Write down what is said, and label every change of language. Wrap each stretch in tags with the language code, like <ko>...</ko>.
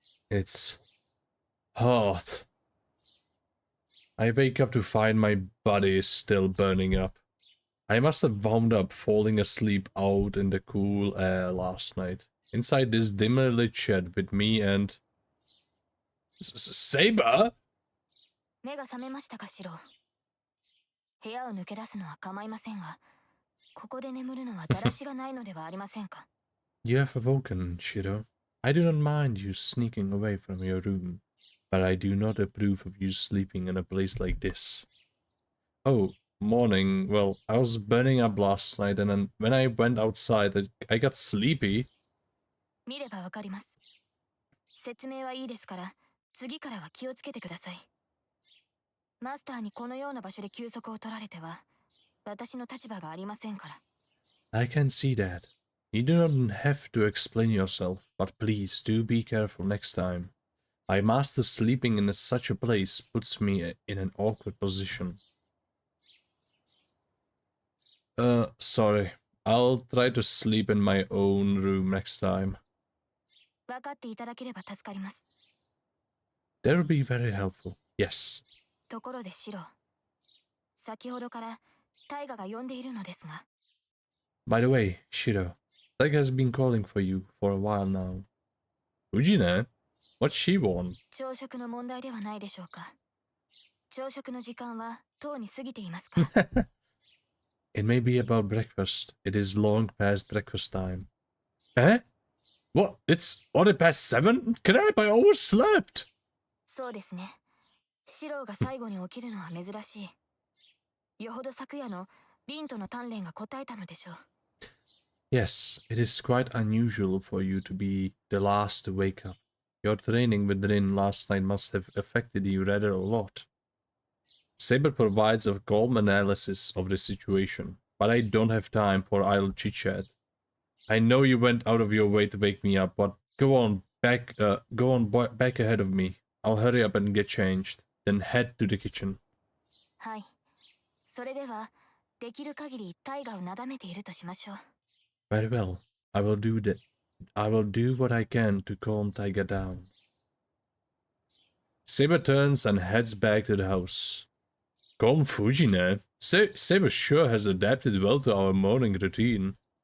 <en>It's hot. I wake up to find my body is still burning up. I must have wound up falling asleep out in the cool air last night. Inside this dimly lit shed with me and... Saber?!</en> <ja>目が覚めましたか、シロ。部屋を抜け出すのは構いませんが、ここで眠るのはだらしがないのではありませんか。</ja> <en>You have awoken, Shiro. I do not mind you sneaking away from your room, but I do not approve of you sleeping in a place like this. Oh, morning. Well, I was burning up last night, and then when I went outside, I got sleepy.</en> <ja>見ればわかります。説明はいいですから、次からは気をつけてください。マスターにこのような場所で休息を取られては、私の立場がありませんから。</ja> <en>I can see that. You do not have to explain yourself, but please do be careful next time. My master sleeping in such a place puts me in an awkward position. Sorry. I'll try to sleep in my own room next time.</en> <ja>分かっていただければ助かります。</ja> <en>That would be very helpful. Yes.</en> <ja>ところでシロ、先ほどからタイガが呼んでいるのですが。</ja> <en>By the way, Shiro, Taiga has been calling for you for a while now. Ujine? What's she want?</en> <ja>朝食の問題ではないでしょうか。朝食の時間はとうに過ぎていますから。</ja> <en>It may be about breakfast. It is long past breakfast time. Eh? What? It's already past 7? Crap, I overslept!</en> <ja>そうですね。シローが最後に起きるのは珍しい。よほど昨夜のリンとの鍛錬が答えたのでしょう。</ja> <en>Yes, it is quite unusual for you to be the last to wake up. Your training with Rin last night must have affected you rather a lot. Saber provides a calm analysis of the situation, but I don't have time for idle chit-chat. I know you went out of your way to wake me up, but go on back ahead of me. I'll hurry up and get changed, then head to the kitchen.</en> <ja>はい。それでは、できる限り大河をなだめているとしましょう。</ja> <en>Very well. I will do that. I will do what I can to calm Taiga down. Saber turns and heads back to the house. Calm Fujine. Saber sure has adapted well to our morning routine.</en>